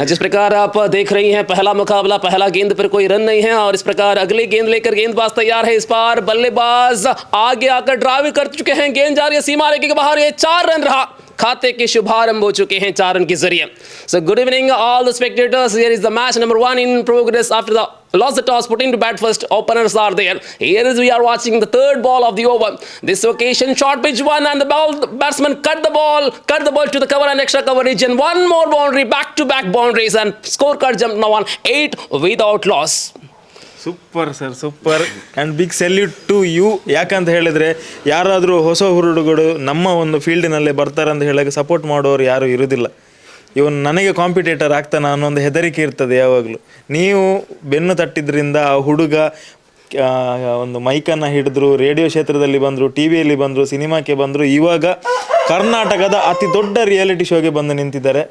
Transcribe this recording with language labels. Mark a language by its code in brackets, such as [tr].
[hi] जिस प्रकार आप देख रही हैं, पहला मुकाबला, पहला गेंद पर कोई रन नहीं है और इस प्रकार अगली गेंद लेकर गेंदबाज तैयार है. इस बार बल्लेबाज आगे आकर ड्राइव कर चुके हैं. गेंद जा रही है सीमा रेखा के बाहर. ये 4 रन रहा. खाते के शुभारंभ हो चुके हैं 4 रन के जरिए. [en] So good evening all the spectators. Here is the match number 1 in progress after the lost the toss, put into bat first. Openers are there. Here is we are watching the third ball of the over. This occasion short pitch one and the batsman cut the ball to the cover and extra cover region. One more boundary, back to back boundaries, and scorecard jump now on 8 without loss. Super sir, super and big salute to you. [kn] ಯಾಕಂತ ಹೇಳಿದರೆ ಯಾರಾದರೂ ಹೊಸ ಹುರುಡುಗಳು ನಮ್ಮ ಒಂದು ಫೀಲ್ಡಿನಲ್ಲೇ ಬರ್ತಾರೆ ಅಂತ ಹೇಳಕ್ಕೆ support ಮಾಡೋರು ಯಾರೂ ಇರೋದಿಲ್ಲ. ಇವನು ನನಗೆ ಕಾಂಪಿಟೇಟರ್ ಆಗ್ತಾನೆ ಅನ್ನೋ ಒಂದು ಹೆದರಿಕೆ ಇರ್ತದೆ ಯಾವಾಗಲೂ. ನೀವು ಬೆನ್ನು ತಟ್ಟಿದ್ರಿಂದ ಆ ಹುಡುಗ ಒಂದು ಮೈಕನ್ನು ಹಿಡಿದ್ರು, ರೇಡಿಯೋ ಕ್ಷೇತ್ರದಲ್ಲಿ ಬಂದರು, ಟಿ ವಿಯಲ್ಲಿ ಬಂದರು, ಸಿನಿಮಾಕ್ಕೆ ಬಂದರು, ಇವಾಗ ಕರ್ನಾಟಕದ ಅತಿ ದೊಡ್ಡ ರಿಯಾಲಿಟಿ ಶೋಗೆ ಬಂದು ನಿಂತಿದ್ದಾರೆ.